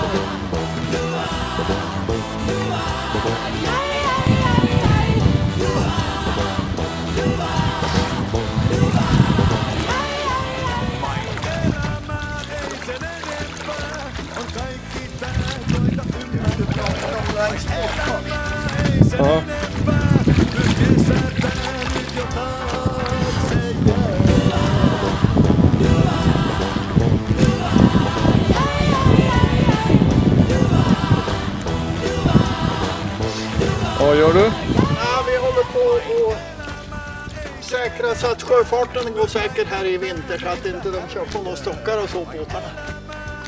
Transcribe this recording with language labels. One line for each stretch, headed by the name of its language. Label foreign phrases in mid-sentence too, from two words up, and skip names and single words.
Finnish: Vain elämää ei sen enempää, on kaikki tää, koita ymmärtää. Vain elämää ei sen enempää, myös kesä tää nyt jo taakse jää.
Swedish: Vad gör du? Ja, vi håller på att säkra så att sjöfarten går säkert här i vinter så att inte de kör på några stockar och så båtarna.